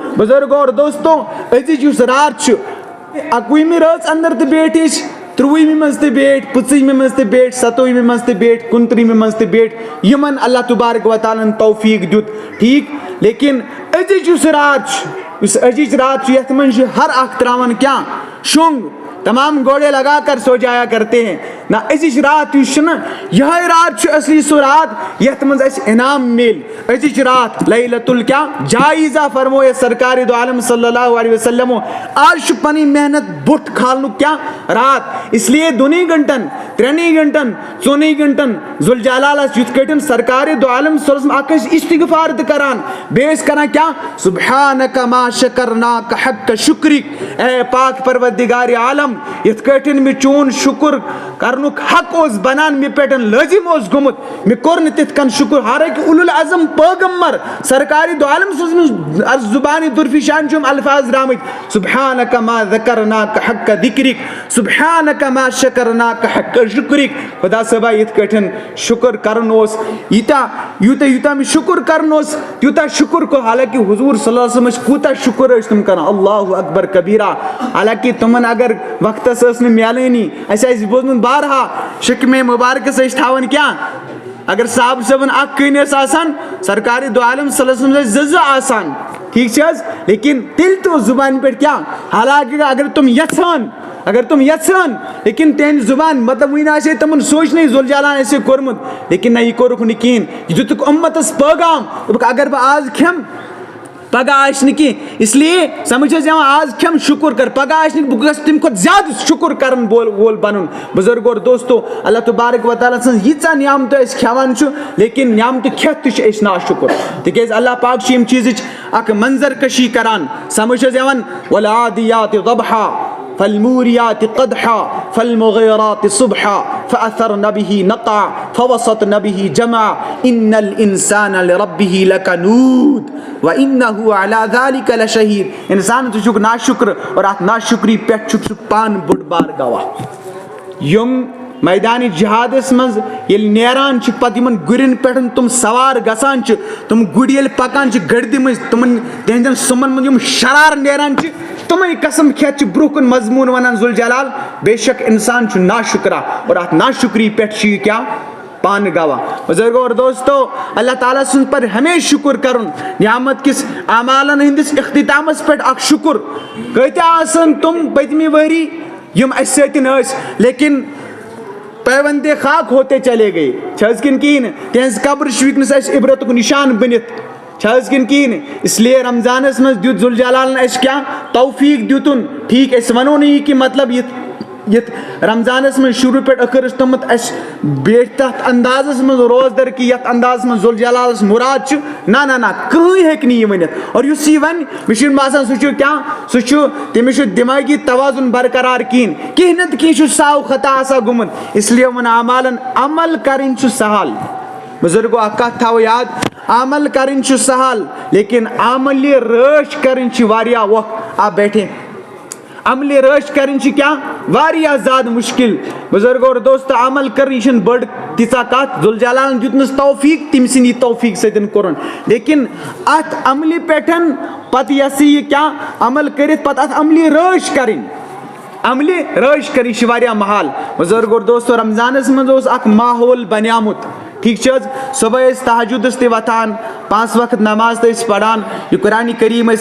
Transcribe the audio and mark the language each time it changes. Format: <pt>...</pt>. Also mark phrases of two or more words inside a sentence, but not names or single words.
<ur>بزرگوں اور دوستوں</ur> <ks>أزِچ یُس رات چھُ 21 رٲژ اندر تہِ بیٹھ أسۍ 23 منٛز تہِ بیٹھ 25 منٛز تہِ بیٹھ 27 منٛز تہِ بیٹھ 29 منٛز تہِ بیٹھ یِمن</ks> <ar>اللہ تبارک و تعالیٰ</ar> <ks>ہن توفیق دیُت ٹھیک لیکن أزِچ یُس رات چھُ یُس أزِچ رات چھُ یتھ منٛز چھُ ہر اکھ تراوان کیاہ شۄنٛگ</ks> <ur>تمام گوڑے لگا کر سو جایا کرتے ہیں</ur> <ks>نہ أزِچ رات یُس چھُ نہ یِہے رات چھُ اصلی سُہ رات یتھ منٛز اَسہِ انعام میلہِ أزِچ رات لیلۃ الکیاہ جایزہ فرموو سرکار دو عالم</ks> <ar>صلی اللہ علیہ وسلم</ar> <ks>آز چھُ پنٕنۍ محنت بوٚٹھ کھالنُک کیاہ رات</ks> <ur>اس لیے</ur> <ks>2 گھنٹن 3 گھنٹن 14 گھنٹن ذوالجلالس یِتھ کٲٹھۍ سرکار دو عالم</ks> <ar>صلی اللہ علیہ وسلم</ar> <ks>اکھ ٲسۍ استغفار تہِ کران بیٚیہِ ٲسۍ کران کیاہ</ks> <ar>سبحانک ما شکرناک حق شکرک</ar> <ur>اے پاک پروردگار عالم</ur> <ks>یِتھ کٲٹھۍ مےٚ چون شکر کرنُک حق اوس بنان مےٚ پٮ۪ٹھ لٲزم اوس گوٚمُت مےٚ کوٚر نہٕ تِتھ کٔنۍ شکر حالانکہِ اولو العظم پیغمبر سرکار دو عالم سٕنٛز زبانہِ درفشان چھِ یِم الفاظ درامٕتۍ</ks> <ar>سبحانک ما ذکرناک حق ذکرک سبحانک ما شکرناک حق شکرک</ar> <ks>خدا صٲبا یِتھ کٲٹھۍ شکر کرُن اوس یوٗتاہ مےٚ شکر کرُن اوس تیوٗتاہ شکر کو حالانکہِ حضوٗر</ks> <ar>صلی اللہ علیہ وسلم</ar> <ks>ٲسۍ کوٗتاہ شکر ٲسۍ تِم کران</ks> <ar>اللہ اکبر کبیرہ</ar> <ks>حالانکہِ تِمن اگر وقتس ٲس نہٕ میلٲنی اَسہِ آسہِ بوٗزمُت بارہا شکمے مبارکس ٲسۍ تھاوان کیاہ اگر صاحب صٲبن اکھ کٔنۍ ٲس آسان سرکار دو عالم</ks> <ar>صلی اللہ علیہ وسلم</ar> <ks>ٲسۍ 2 آسان ٹھیک چھِ حظ لیکن تیٚلہِ تہِ اوس زُبانہِ پٮ۪ٹھ کیاہ حالانکہِ اگر تِم یژھان لیکن تِہنٛدِ زُبان مطلب وُنہِ آسہِ ہے تِمن سونٛچنٕے ذوالجلالن آسہِ ہے کوٚرمُت لیکن نہ یہِ کوٚرُکھ نہٕ کِہینۍ یہِ دِتُکھ اُمتس پیغام دوٚپُکھ اگر بہٕ آز کھٮ۪مہٕ پگہہ آسہِ نہٕ کینٛہہ</ks> <ur>اس لیے</ur> <ks>سمجھ حظ یِوان آز کھٮ۪مہٕ شکر کر پگہہ آسہِ نہٕ بہٕ گژھٕ تمہِ کھۄتہٕ زیادٕ شکر کرن وول بنُن بُزرگو اور دوستو</ks> <ar>اللہ تبارک و تعالیٰ</ar> <ks>سٕنٛز ییٖژاہ نعمتہٕ أسۍ کھٮ۪وان چھُ لیکن نعمتہٕ کھٮ۪تھ تہِ چھِ أسۍ ناشُکر تِکیازِ اللہ پاک چھُ ییٚمہِ چیٖزٕچ اکھ منظر کشی کران سمجھ حظ یِوان</ks> <ar>والعادیات ضبحا فالموریات قدحا فالمغیرات صبحا فأثرن به نقعا فوسطن به جمعا ان الانسان لربه لکنود وانه على ذلك لشہید</ar> <ks>انسان تہِ چھُکھ ناشُکر اور اتھ ناشُکری پٮ۪ٹھ چھُکھ ژٕ پانہٕ بوٚڑ بار گواہ یِم میدانِ جہادس منٛز ییٚلہِ نیران چھِ پتہٕ یِمن گُرٮ۪ن پٮ۪ٹھ تِم سوار گژھان چھِ تِم گُرۍ ییٚلہِ پکان چھِ گردِ منٛز تِمن تِہنٛدٮ۪ن سُمن منٛز یِم شرار نیران چھِ تِمے قسم کھٮ۪تھ چھِ برونٛہہ کُن مضموٗن ونان ذوالجلال بے شک انسان چھُ ناشُکرا اور اتھ ناشُکری پٮ۪ٹھ چھُ یہِ کیاہ پانہٕ گواہ بزرگو اور دوستو</ks> <ar>اللہ تعالیٰ</ar> <ks>سٕنٛز پر ہمیشہِ شکر کرُن نعمت کِس اعمالن ہٕنٛدِس اختتامس پٮ۪ٹھ اکھ شکر کۭتیاہ آسن تِم پٔتمہِ ؤری یِم اسہِ سۭتۍ ٲسۍ لیکن</ks> <ur>پیوندے خاک ہوتے چلے گئے</ur> <ks>چھِ حظ کِنہٕ کِہینۍ نہٕ تِہنٛز قبر چھِ وٕنکیٚنس اسہِ عبرتُک نِشان بٔنِتھ چھِ حظ کِنہٕ کِہینۍ نہٕ</ks> <ur>اس لیے</ur> <ks>رمضانس منٛز دیُت ذوالجلالن اسہِ کیاہ توفیق دِتُن ٹھیک أسۍ ونو نہٕ یہِ کہِ مطلب یتھ رمضانس منٛز شروع پٮ۪ٹھ ٲخر ٲس تھوٚمُت اسہِ بیٹھ تتھ اندازس منٛز روزدر کہِ یتھ اندازس منٛز ذوالجلالس مراد چھُ نہ کٕہٕنۍ ہیٚکہِ نہٕ یہِ ؤنِتھ اور یُس یہِ ونہِ مےٚ چھُنہٕ باسان سُہ چھُ کیاہ سُہ چھُ تٔمِس چھُ دٮ۪ماغی توازُن برقرار کِہینۍ کینٛہہ نتہٕ کینٛہہ چھُ ساو خطا آسان گوٚمُت</ks> <ur>اس لیے</ur> <ks>ووٚن اعمالن عمل کرٕنۍ چھُ سہل بُزرگو اکھ کتھ تھاوو یاد عمل کرٕنۍ چھُ سہل لیکن عملہِ رٲچھ کرٕنۍ چھِ واریاہ وقت آپ بیٹھے عملہِ رٲچھ کرٕنۍ چھِ کیاہ واریاہ زیادٕ مُشکِل بُزرگو اور دوستو عمل کرٕنۍ یہِ چھنہٕ بٔڑ تیٖژاہ کتھ ذوالجلالن دیُتنس توفیق تٔمۍ سٕنٛدِ توفیق سۭتۍ کوٚرُن لیکن اتھ عملہِ پٮ۪ٹھ پتہٕ یہِ ہسا یہِ کیاہ عمل کٔرِتھ پتہٕ اتھ عملہِ رٲچھ کرٕنۍ عملہِ رٲچھ کرٕنۍ چھِ واریاہ محال بُزرگو اور دوستو رمضانس منٛز اوس اکھ ماحول بنیومُت ٹھیک چھِ حظ صبحٲے ٲسۍ تہجُدس تہِ وۄتھان 5 وقت نماز تہِ ٲسۍ پران یہِ قرآنِ کریم ٲسۍ</ks>